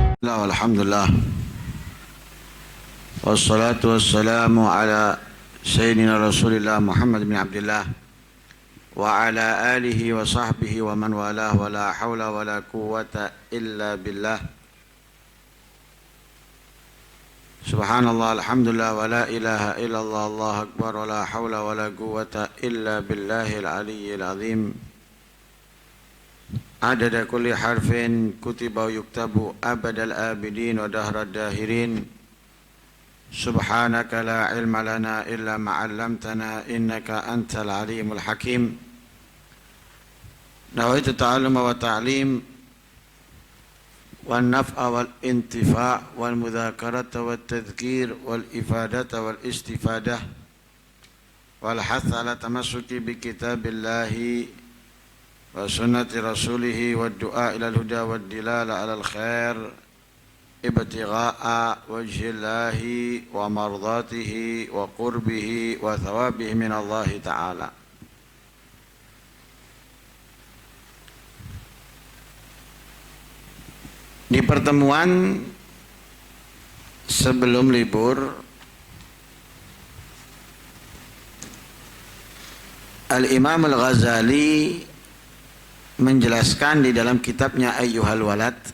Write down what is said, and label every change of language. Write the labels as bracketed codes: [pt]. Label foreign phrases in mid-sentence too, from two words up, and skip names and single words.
[ar] بسم الله والحمد لله والصلاة والسلام على سيدنا رسول الله محمد بن عبد الله وعلى آله وصحبه ومن والاه ولا حول ولا قوة إلا بالله. سبحان الله الحمد لله ولا إله إلا الله الله أكبر ولا حول ولا قوة إلا بالله العلي العظيم. عدد كل حرف كتب يكتب أبد الآبدين ودهر الداهرين. سبحانك لا علم لنا إلا ما علمتنا إنك أنت العليم الحكيم. نويت التعلم والتعليم والنفع والانتفاع والمذاكرة والتذكير والإفادة والاستفادة والحث على التمسك بكتاب الله وسنة رسوله والدعاء إلى الهدى والدلالة على الخير ابتغاء وجه الله ومرضاته وقربه وثوابه من الله تعالى. [id] Di pertemuan sebelum libur Al-Imam Al-Ghazali menjelaskan di dalam kitabnya Ayyuhal Walad